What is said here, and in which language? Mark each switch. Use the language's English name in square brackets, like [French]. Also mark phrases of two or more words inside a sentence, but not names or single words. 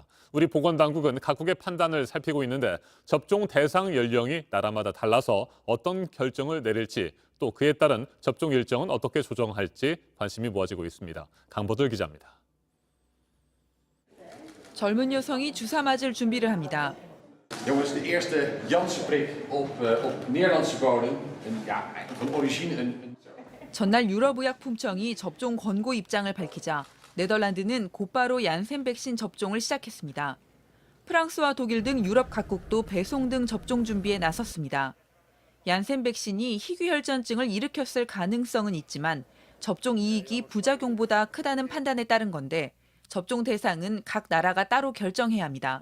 [Korean] 우리 보건당국은 각국의 판단을 살피고 있는데 접종 대상 연령이 나라마다 달라서 어떤 결정을 내릴지 또 그에 따른 접종 일정은 어떻게 조정할지 관심이 모아지고 있습니다. 강보들 기자입니다. 젊은 여성이 주사 맞을 준비를 합니다. [Dutch] Jongens, de eerste Janssen-prik op Nederlandse bodem. Van origine [Korean] 전날 유럽의약품청이 접종 권고 입장을 밝히자 네덜란드는 곧바로 얀센 백신 접종을 시작했습니다. 프랑스와 독일 등 유럽 각국도 배송 등 접종 준비에 나섰습니다. 얀센 백신이 희귀혈전증을 일으켰을 가능성은 있지만 접종 이익이 부작용보다 크다는 판단에 따른 건데 접종 대상은 각 나라가 따로 결정해야 합니다.